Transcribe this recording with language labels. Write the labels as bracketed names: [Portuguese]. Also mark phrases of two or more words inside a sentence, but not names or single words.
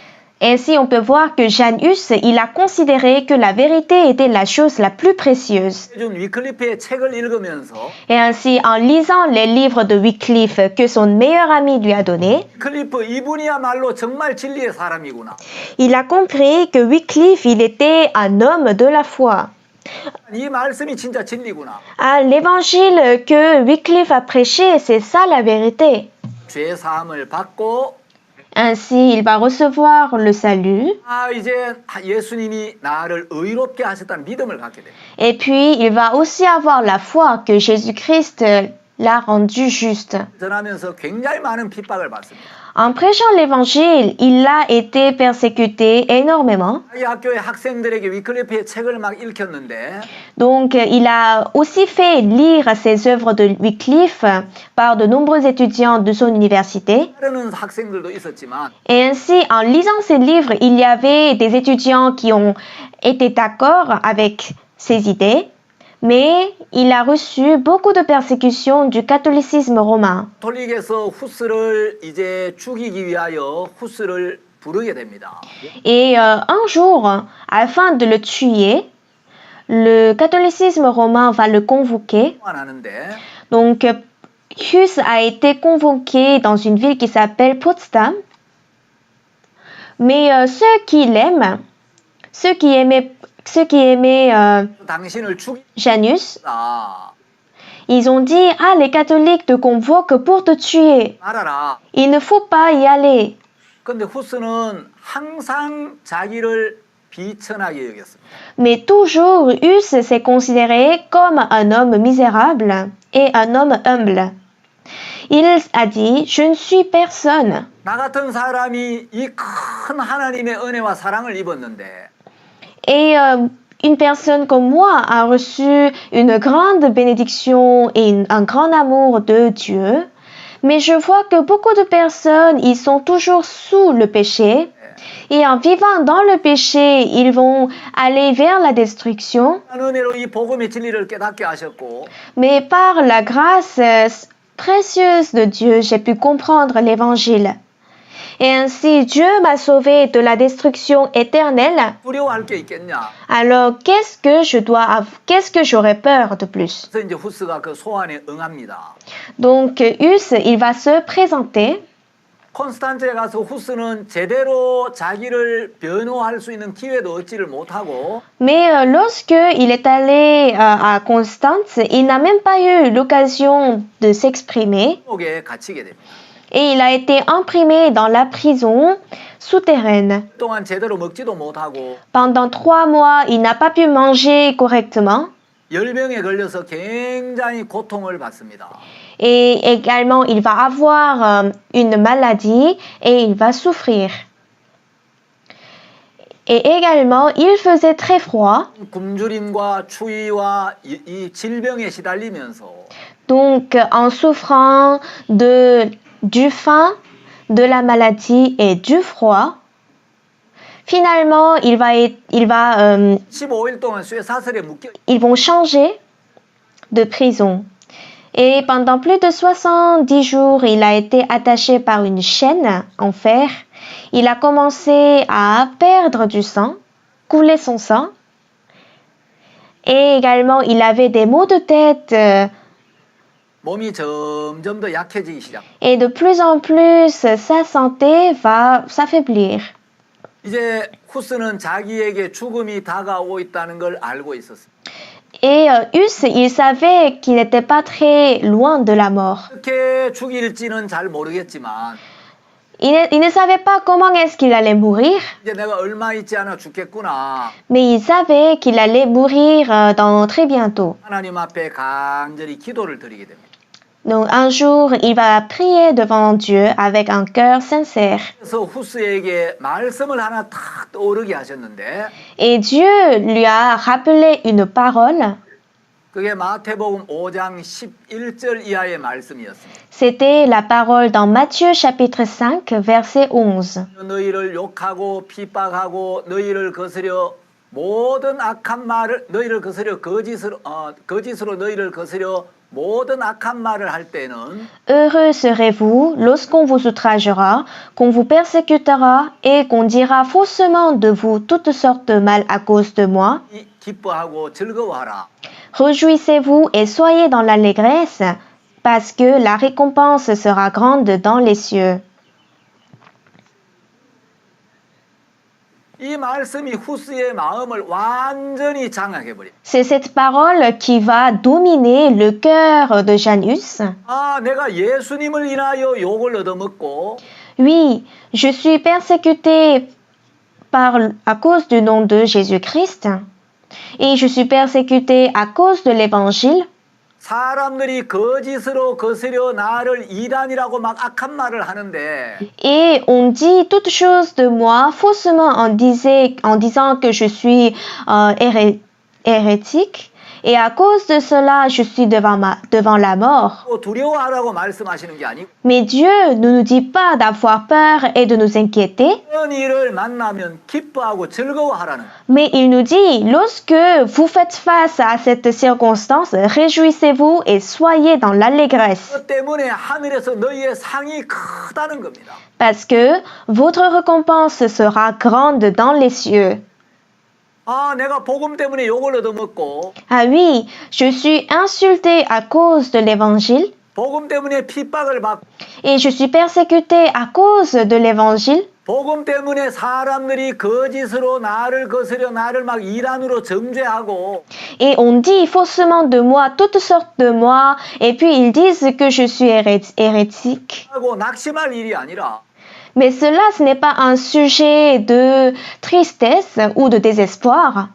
[French] Ainsi, on peut voir que Jan Hus, il a considéré que la vérité était la chose la plus précieuse. [Korean] 요즘 위클리프의 책을 읽으면서 [French] Et ainsi, en lisant les livres de Wycliffe que son meilleur ami lui a donné, [Korean] 위클리프 이분이야말로 정말 진리의 사람이구나. [French] il a compris que Wycliffe, il était un homme de la foi. [Korean] 이 말씀이 진짜 진리구나. [French] Ah, l'évangile que Wycliffe a prêché, c'est ça la vérité. [Korean] 죄 사함을 받고 [French] Ainsi, il va recevoir le salut [Korean] 아, 이제 예수님이 나를 의롭게 하셨다는 믿음을 갖게 돼. [French] et puis il va aussi avoir la foi que Jésus-Christ l'a rendu juste. [Korean] 전하면서 굉장히 많은 핍박을 받습니다. [French] En prêchant l'évangile, il a été persécuté énormément. [Korean] 이 학교의 학생들에게 위클리프의 책을 막 읽혔는데 [French] Donc, il a aussi fait lire ses œuvres de Wycliffe par de nombreux étudiants de son université. [Korean] 따르는 학생들도 있었지만 [French] Et ainsi, en lisant ces livres, il y avait des étudiants qui ont été d'accord avec ses idées, mais il a reçu beaucoup de persécutions du catholicisme romain. [Korean] 가톨릭에서 후스를 이제 죽이기 위하여 후스를 부르게 됩니다. [French] Et un jour, afin de le tuer, le catholicisme romain va le convoquer. [Korean] 하는데 [French] Donc, Hus a été convoqué dans une ville qui s'appelle Potsdam. Mais ceux qui l'aiment, ceux qui aimaient [Korean] 당신을 Jan Hus, 죽이다 [French] ils ont dit, ah, les catholiques te convoquent pour te tuer. [Korean] 말아라. [French] Il ne faut pas y aller. [Korean] 근데 후스는 항상 자기를 비천하게 여겼습니다. [French] Mais toujours, Hus s'est considéré comme un homme misérable et un homme humble. Il a dit, je ne suis personne. [Korean] 나 같은 사람이 이 큰 하나님의 은혜와 사랑을 입었는데 [French] Et une personne comme moi a reçu une grande bénédiction et un grand amour de Dieu. Mais je vois que beaucoup de personnes, ils sont toujours sous le péché. Et en vivant dans le péché, ils vont aller vers la destruction. [Korean] 은혜로 이 복음의 진리를 깨닫게 하셨고 [French] Mais par la grâce précieuse de Dieu, j'ai pu comprendre l'évangile. Et ainsi, Dieu m'a sauvé de la destruction éternelle. [Korean] 두려워할 게 있겠냐? [French] Alors, qu'est-ce que j'aurais peur de plus? [Korean] 그래서 이제 후스가 그 소환에 응합니다. [French] Donc, Hus, il va se présenter. [Korean] 콘스탄츠에 가서 후스는 제대로 자기를 변호할 수 있는 기회도 얻지를 못하고 [French] Mais lorsque il est allé à Constance, il n'a même pas eu l'occasion de s'exprimer. [Korean] 감옥에 갇히게 됩니다. [French] Et il a été imprimé dans la prison souterraine. [Korean] 그동안 제대로 먹지도 못하고 [French] Pendant 3 mois, il n'a pas pu manger correctement. [Korean] 열병에 걸려서 굉장히 고통을 받습니다. [French] Et également, il va avoir une maladie et il va souffrir. Et également, il faisait très froid. [Korean] 굶주림과 추위와 이 질병에 시달리면서 [French] Donc, en souffrant du faim, de la maladie et du froid, finalement, [Korean] 15일 동안 쇠사슬에 묶여 [French] ils vont changer de prison. Et pendant plus de 70 jours, il a été attaché par une chaîne en fer. Il a commencé à perdre du sang, couler son sang. Et également, il avait des maux de tête. [Korean] 몸이 점점 더 약해지기 시작. [French] Et de plus en plus, sa santé va s'affaiblir. [Korean] 이제 후스는 자기에게 죽음이 다가오고 있다는 걸 알고 있었습니다. [French] Et Hus, il savait qu'il n'était pas très loin de la mort. [Korean] 어떻게 죽일지는 잘 모르겠지만 [French] Il ne savait pas comment est-ce qu'il allait mourir, [Korean] 이제 내가 얼마 있지 않아 죽겠구나. [French] mais il savait qu'il allait mourir dans très bientôt. [Korean] 하나님 앞에 간절히 기도를 드리게 됩니다. [French] Donc un jour, il va prier devant Dieu avec un cœur sincère. [Korean] 그래서 후스에게 말씀을 하나 탁 떠오르게 하셨는데 [French] Et Dieu lui a rappelé une parole. [Korean] 그게 마태복음 5장 11절 이하의 말씀이었습니다. [French] C'était la parole dans Matthieu chapitre 5, verset 11. [Korean] 너희를 욕하고 핍박하고 너희를 거스려 모든 악한 말을 너희를 거스려 거짓으로 너희를 거스려 모든 악한 말을 할 때는 [French] Heureux serez-vous lorsqu'on vous outragera, qu'on vous persécutera et qu'on dira faussement de vous toutes sortes de mal à cause de moi. [Korean] 기뻐하고 즐거워하라. [French] Réjouissez-vous et soyez dans l'allégresse, parce que la récompense sera grande dans les cieux. [Korean] 이 말씀이 후스의 마음을 완전히 장악해 버려. [French] C'est cette parole qui va dominer le cœur de Janus. [Korean] 아, 내가 예수님을 인하여 욕을 얻어먹고 [French] Oui, je suis persécuté à cause du nom de Jésus-Christ. Et je suis persécuté à cause de l'évangile. [Korean] 사람들이 거짓으로 거스려 나를 이단이라고 막 악한 말을 하는데 [French] Et on dit toutes choses de moi faussement en disant que je suis hérétique. Et à cause de cela, je suis devant la mort. [Korean] 두려워하라고 말씀하시는 게 아니고 [French] Mais Dieu ne nous dit pas d'avoir peur et de nous inquiéter. [Korean] 그런 일을 만나면 기뻐하고 즐거워하라는 [French] Mais il nous dit, lorsque vous faites face à cette circonstance, réjouissez-vous et soyez dans l'allégresse. [Korean] 그 때문에 하늘에서 너희의 상이 크다는 겁니다. [French] Parce que votre récompense sera grande dans les cieux. [Korean] 아, 내가 복음 때문에 욕을 얻어먹고 [French] Ah oui, je suis insulté à cause de l'évangile [Korean] 복음 때문에 핍박을 받고 [French] et je suis persécuté à cause de l'évangile. [Korean] 복음 때문에 사람들이 거짓으로 나를 거스려 나를 막 이단으로 정죄하고 [French] Et on dit faussement de moi toutes sortes de moi et puis ils disent que je suis hérétique. [Korean] 하고 낙심할 일이 아니라 [French] Mais cela, ce n'est pas un sujet de tristesse ou de désespoir.